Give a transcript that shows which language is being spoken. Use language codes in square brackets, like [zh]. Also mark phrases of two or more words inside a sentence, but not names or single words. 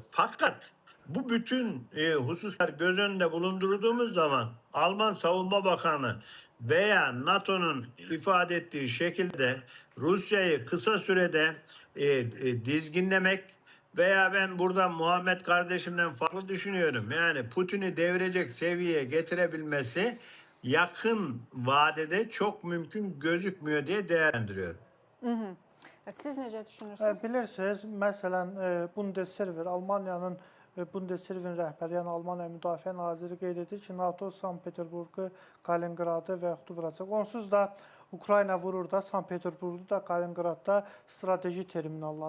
[tr] Fakat bu bütün hususlar göz önünde bulundurduğumuz zaman Alman Savunma Bakanı veya NATO'nun ifade ettiği şekilde Rusya'yı kısa sürede dizginlemek veya ben burada Muhammed kardeşimden farklı düşünüyorum. Yani Putin'i devirecek seviyeye getirebilmesi yakın vadede çok mümkün gözükmüyor diye değerlendiriyorum. [az] Siz necə düşünürsünüz? Bilirsiniz, məsələn, Bundeswehr, Almaniyanın Bundeswehr rəhbəri, yəni Almaniya Müdafiə Naziri qeyd edir ki, NATO Sankt-Peterburqu, Kaliningradı və yaxud vuracaq. Onsuz da Ukrayna vurur da, Sankt-Peterburqda da, Kaliningradda strateji terminalları.